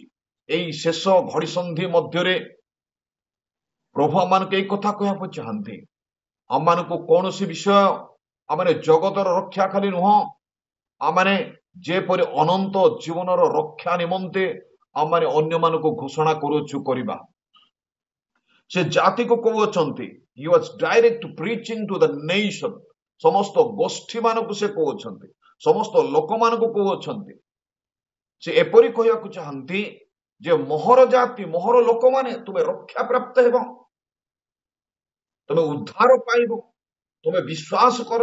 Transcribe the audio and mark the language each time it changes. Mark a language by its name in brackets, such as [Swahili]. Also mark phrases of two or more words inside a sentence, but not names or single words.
[Odia] এই ଶେଷ ଘଡ଼ି ସନ୍ଧି ମଧ୍ୟରେ ପ୍ରଭୁ ଆମମାନଙ୍କୁ ଏଇ କଥା କହିବାକୁ ଚାହାନ୍ତି। ଆମମାନଙ୍କୁ କୌଣସି ବିଷୟ, ଆମେ ଜଗତର ରକ୍ଷା ଖାଲି ନୁହଁ, ଆମେ ଯେପରି ଅନନ୍ତ ଜୀବନର ରକ୍ଷା ନିମନ୍ତେ ଆମେ ଅନ୍ୟମାନଙ୍କୁ ଘୋଷଣା କରୁଛୁ କରିବା। ସେ ଜାତିକୁ କହୁଛନ୍ତି, [English] he was direct preaching to the nation। [Odia] ସମସ୍ତ ଗୋଷ୍ଠୀ ମାନଙ୍କୁ ସେ କହୁଛନ୍ତି, ସମସ୍ତ ଲୋକମାନଙ୍କୁ କହୁଛନ୍ତି। ସେ ଏପରି କହିବାକୁ ଚାହାନ୍ତି ଯେ ମୋହର ଜାତି, ମୋହର ଲୋକମାନେ ତୁମେ ରକ୍ଷା ପ୍ରାପ୍ତ ହେବ, ତୁମେ ଉଦ୍ଧାର ପାଇବ, ତୁମେ ବିଶ୍ୱାସ କର।